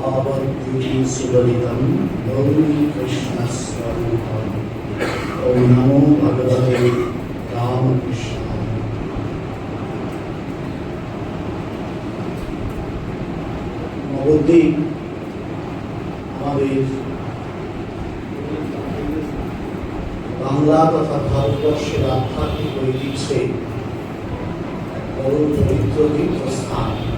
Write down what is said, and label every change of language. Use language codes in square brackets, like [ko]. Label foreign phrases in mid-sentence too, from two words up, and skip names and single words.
[sa] भगवद्गीति सुललितं गौरी कृष्णस्वरूपम्। ॐ नमो भगवते रामकृष्णाय। [bn] নবদ্বীপ আমাদের বাংলা তথা ভারতবর্ষের আধ্যাত্মিক ঐতিহ্যে বড় পবিত্র তীর্থস্থান।